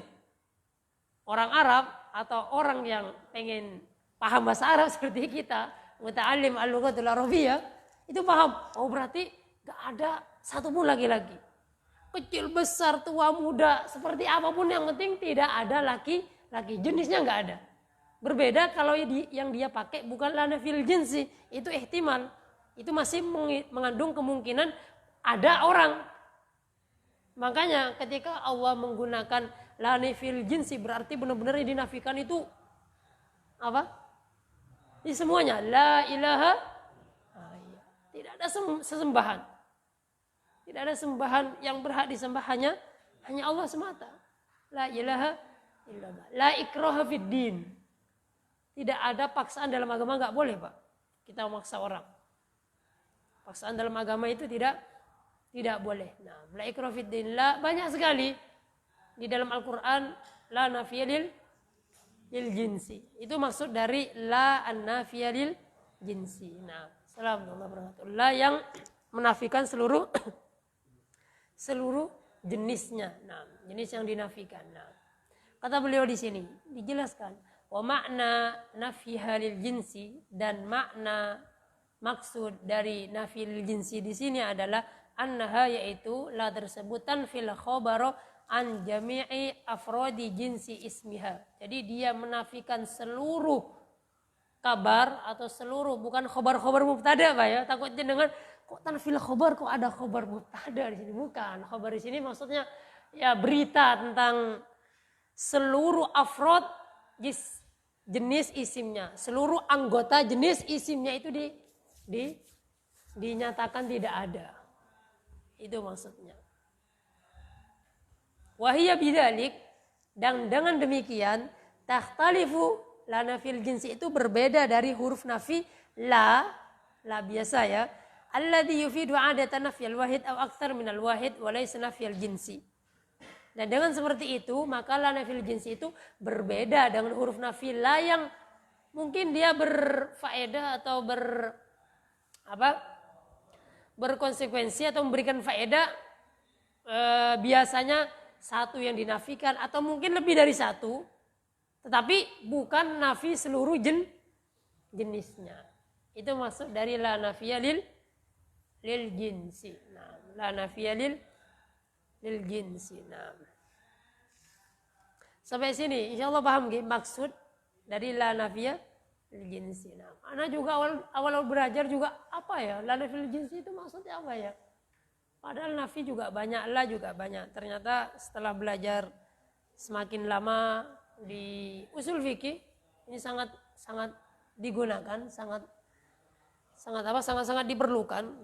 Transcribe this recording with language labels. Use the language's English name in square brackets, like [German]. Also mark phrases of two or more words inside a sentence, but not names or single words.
[Indonesian] Orang Arab atau orang yang pengen paham bahasa Arab seperti kita, [Arabic] متعلم اللغة العربية, [Indonesian] itu paham. Oh berarti gak ada satupun laki-laki. Kecil, besar, tua, muda, seperti apapun yang penting tidak ada laki-laki. Jenisnya nggak ada. Berbeda kalau yang dia pakai bukan [Arabic] لا نافي الجنس, [Indonesian] itu ihtimal. Itu masih mengandung kemungkinan ada orang. Makanya ketika Allah menggunakan [Arabic] لا نافي الجنس [Indonesian] berarti benar-benar yang dinafikan itu apa? Ini semuanya [Arabic] لا إله, [Indonesian] tidak ada sesembahan. Tidak ada sembahan yang berhak disembah hanya Allah semata. [Arabic] لا إله إلا الله. لا إكراه في الدين. [Indonesian] Tidak ada paksaan dalam agama, enggak boleh, Pak. Kita memaksa orang. Paksaan dalam agama itu tidak boleh. Nah, [Arabic] لا إكراه في الدين. [Indonesian] La banyak sekali di dalam Al-Qur'an [Arabic] لا نافية للجنس. [Indonesian] Itu maksud dari [Arabic] لا النافية للجنس. [Indonesian] Nah, [Arabic] السلام عليكم ورحمة الله وبركاته. [Indonesian] La yang menafikan seluruh jenisnya. Nah, jenis yang dinafikan. Nah, kata beliau di sini dijelaskan [Arabic] ومعنى نفيها للجنس, [Indonesian] dan makna maksud dari [Arabic] نفي للجنس [Indonesian] di sini adalah annaha, yaitu la tersebutan [Arabic] في الخبر عن جميع أفراد جنس اسمها. [Indonesian] Jadi dia menafikan seluruh kabar atau seluruh, bukan [Arabic] خبر خبر مبتدأ, [Indonesian] Pak ya. Takutnya dengan kok [Arabic] تنفي الخبر, [Indonesian] kok ada [Arabic] خبر مبتدأ [Indonesian] di sini? Bukan. Khobar di sini maksudnya ya berita tentang seluruh afrod jenis isimnya, seluruh anggota jenis isimnya itu dinyatakan tidak ada. Itu maksudnya. [Arabic] وهي بذلك, [Indonesian] dan dengan demikian [Arabic] تختلف لا نافي الجنس [Indonesian] itu berbeda dari huruf nafi la biasa ya. [Arabic] الذي يفيد عادة نفي الواحد أو أكثر من الواحد وليس نفي الجنس. [Indonesian] Dan dengan seperti itu maka [Arabic] لا نافي الجنس [Indonesian] itu berbeda dengan huruf nafi la yang mungkin dia berfaedah atau berkonsekuensi atau memberikan faedah biasanya satu yang dinafikan atau mungkin lebih dari satu, tetapi bukan nafi seluruh jenisnya. Itu maksud dari [Arabic] لا نافية للجنس. [Indonesian] Nah, [Arabic] لا نافية للجنس. [Indonesian] Nah. Sampai sini insyaallah paham nggih maksud dari [Arabic] لا نافية للجنس. [Indonesian] Nah, ana juga awal belajar juga apa ya? [Arabic] لا نافية للجنس [Indonesian] itu maksudnya apa ya? Padahal nafi juga banyak, la juga banyak. Ternyata setelah belajar semakin lama di usul fikih ini sangat digunakan, sangat diperlukan.